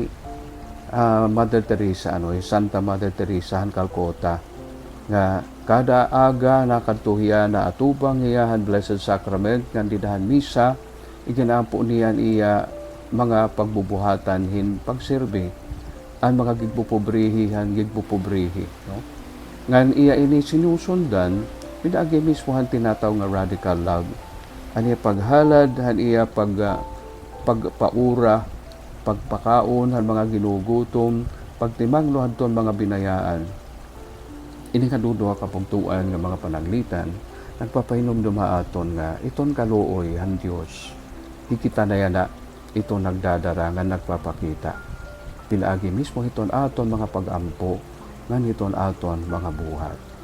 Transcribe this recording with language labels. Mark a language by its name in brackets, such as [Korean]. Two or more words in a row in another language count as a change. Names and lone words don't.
[Waray] Mother Teresa Santa Mother Teresa han Calcutta nga kada aga nakadtuhiya na atubang iyahan [English] Blessed Sacrament [Waray] nga didahan misa iginampo niyan iya mga pagbubuhatan hin pagsirbi ang mga gigpupobrihi no ngan iya ini sinusundan pinaagi mismo han tinataw nga [English] radical love [Waray] ani paghalad han iya pagpaura pagpakaon han mga ginugutom pagtimangno hadton mga binayaan ini kaduduha ka pagtuan nga mga panaglitan nagpapahinom aton nga iton kaluoy han Dios hikita na yana ito nagdadarangan nagpapakita pinaagi mismo iton aton mga pagampo ngan iton aton mga buhat